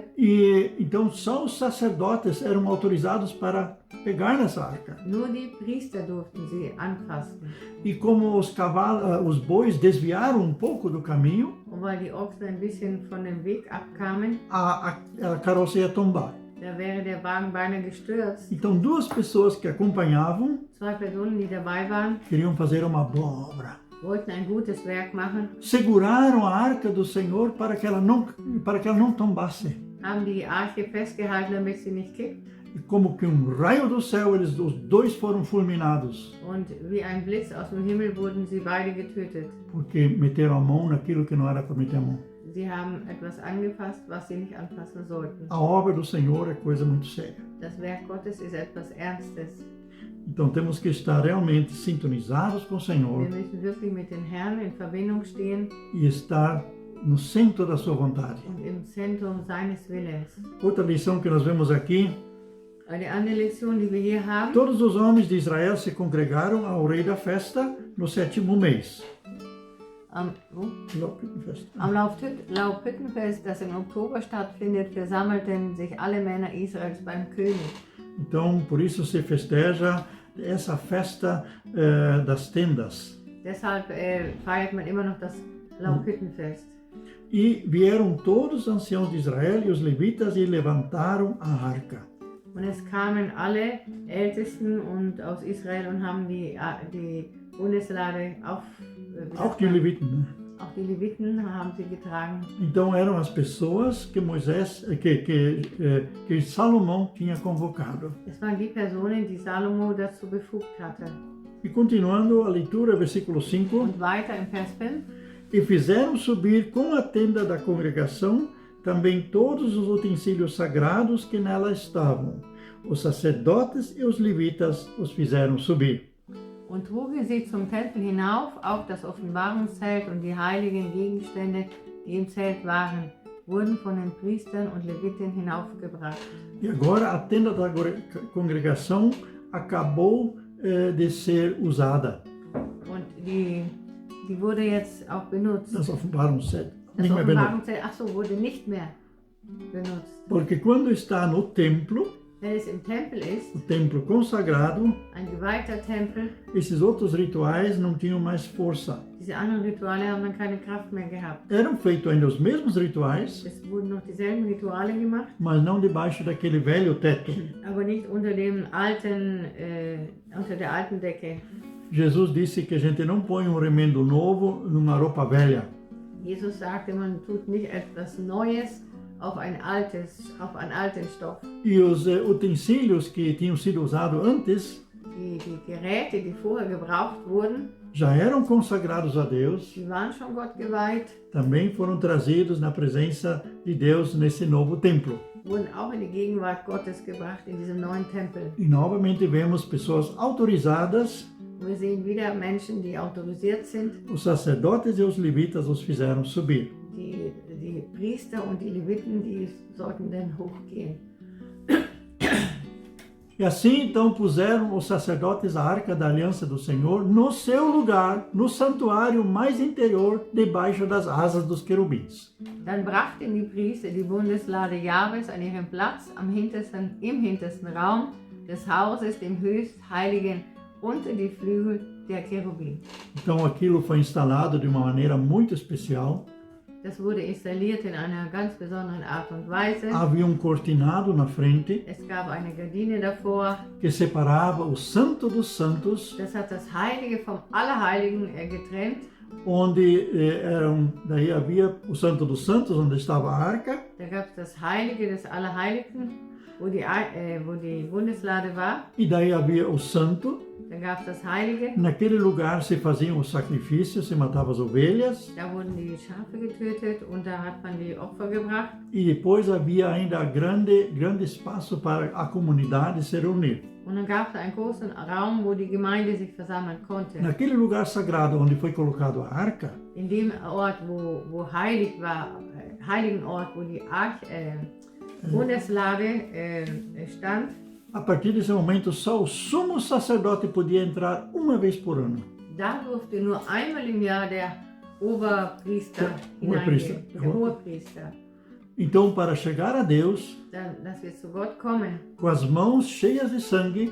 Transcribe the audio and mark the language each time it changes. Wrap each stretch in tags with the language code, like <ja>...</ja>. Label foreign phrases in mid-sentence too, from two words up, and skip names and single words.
<pt>E então só os sacerdotes eram autorizados para pegar nessa arca.</pt> <de>Nur die Priester durften sie anfassen.</de> <pt>E como os bois desviaram pouco do caminho,</pt> <de>Und weil die Ochsen ein bisschen von dem Weg abkamen,</de> <pt>a carroça ia tombar.</pt> <de>da wäre der Wagen beinahe gestürzt.</de> <pt>Então duas pessoas que acompanhavam</pt> <de>Zwei Personen, die dabei waren,</de> <pt>queriam fazer uma boa obra.</pt> <de>wollten ein gutes Werk machen,</de> <pt>Seguraram a arca do Senhor para que ela não tombasse.</pt> <de>haben die Arche festgehalten, damit sie nicht kippt.</de> <pt>E como que raio do céu, os dois foram fulminados,</pt> <de>Und wie ein Blitz aus dem Himmel wurden sie beide getötet.</de> <pt>porque meteram a mão naquilo que não era para meter a mão.</pt> <de>Sie haben etwas angefasst, was sie nicht anfassen sollten.</de> <pt>A obra do Senhor é coisa muito séria.</pt> <de>Das Werk Gottes ist etwas Ernstes.</de> <pt>Então temos que estar realmente sintonizados com o Senhor</pt> <de>Wir müssen wirklich mit dem Herrn in Verbindung stehen</de> <pt>e estar no centro da sua vontade.</pt> <de>und im Zentrum seines Willens.</de> <pt>Outra lição que nós vemos aqui:</pt> <de>Eine andere Lektion, die wir hier haben.</de> <pt>todos os homens de Israel se congregaram ao rei da festa no 7º mês.</pt> <de>Am Laubhüttenfest, das im Oktober stattfindet, versammelten sich alle Männer Israels beim König.</de> <pt>Então, por isso se festeja essa festa das tendas.</pt> <de>Deshalb feiert man immer noch das Laubhüttenfest.</de> <pt>E vieram todos os anciãos de Israel e os levitas e levantaram a arca.</pt> <de>Und es kamen alle Ältesten und aus Israel und haben die Bundeslade Auch die Leviten, né? auch die Leviten haben sie getragen.</de> <pt>Então eram as pessoas que que Salomão tinha convocado.</pt> <de>Es waren die Personen, die Salomo dazu befugt hatte.</de> <pt>E continuando a leitura, versículo 5.</pt> <de>Und weiter im Vers 5.</de> <pt>E fizeram subir com a tenda da congregação também todos os utensílios sagrados que nela estavam. Os sacerdotes e os levitas os fizeram subir.</pt> <de>Und trugen sie zum Tempel hinauf, auch das Offenbarungszelt und die heiligen Gegenstände, die im Zelt waren, wurden von den Priestern und Leviten hinaufgebracht.</de> <pt>E agora a tenda da congregação acabou de ser usada.</pt> <de>Und die wurde jetzt auch benutzt. Das Offenbarungszelt. Das Offenbarungszelt, wurde nicht mehr benutzt.</de> <pt>Porque quando está no templo,</pt> <de>Wenn es im Tempel ist,</de> <pt>o templo consagrado,</pt> <de>ein geweihter Tempel,</de> <pt>esses outros rituais não tinham mais força.</pt> <de>diese anderen Rituale haben dann keine Kraft mehr gehabt.</de> <pt>Eram feitos ainda os mesmos rituais,</pt> <de>Es wurden noch dieselben Rituale gemacht,</de> <pt>mas não debaixo daquele velho teto.</pt> <de>aber nicht unter der alten Decke.</de> <pt>Jesus disse que a gente não põe um remendo novo numa roupa velha.</pt> <de>Jesus sagte, man tut nicht etwas Neues auf einen alten Stoff.</de> <pt>E os utensílios que tinham sido usados antes</pt> <de>Die Geräte, die vorher gebraucht wurden,</de> <pt>já eram consagrados a Deus,</pt> <de>die waren schon Gott geweiht,</de> <pt>também foram trazidos na presença de Deus nesse novo templo.</pt> <de>wurden auch in die Gegenwart Gottes gebracht in diesem neuen Tempel.</de> <pt>E novamente vemos pessoas autorizadas,</pt> <de>Wir sehen wieder Menschen, die autorisiert sind.</de> <pt>os sacerdotes e os levitas os fizeram subir.</pt> <de>Die Priester und die Leviten, die sollten dann hochgehen.</de> <pt>E assim então puseram os sacerdotes a arca da aliança do Senhor no seu lugar, no santuário mais interior, debaixo das asas dos querubins.</pt> <de>Dann brachten die Priester die Bundeslade Jahwes an ihren Platz im hintersten Raum des Hauses, dem höchst heiligen, unter die Flügel der Cherubim.</de> <pt>Então aquilo foi instalado de uma maneira muito especial.</pt> <de>Das wurde installiert in einer ganz besonderen Art und Weise.</de> <pt>Havia cortinado na frente</pt> <de>Es gab eine Gardine davor.</de> <pt>que separava o Santo dos Santos,</pt> <de>Das hat das Heilige vom Allerheiligen getrennt.</de> <pt>onde daí havia o Santo dos Santos, onde estava a arca,</pt> <de>Da gab es das Heilige des Allerheiligen, wo die Bundeslade war.</de> <pt>e daí havia o Santo.</pt> <de>Da gab es das Heilige.</de> <pt>Naquele lugar se faziam os sacrifícios, se matavam as ovelhas,</pt> <de>Da wurden die Schafe getötet und da hat man die Opfer gebracht.</de> <pt>e depois havia ainda grande espaço para a comunidade se reunir.</pt> <de>Und dann gab es einen großen Raum, wo die Gemeinde sich versammeln konnte.</de> <pt>Naquele lugar sagrado onde foi colocado a arca,</pt> <de>In dem Ort, wo heilig war, heiligen Ort, wo die Bundeslade stand,</de> <pt>a partir desse momento só o sumo sacerdote podia entrar uma vez por ano.</pt> <de>da durfte nur einmal im Jahr der Oberpriester Hohepriester. hineingehen. Der Hohepriester.</de> <pt>Então, para chegar a Deus,</pt> <de>Dass wir zu Gott kommen,</de> <pt>com as mãos cheias de sangue,</pt>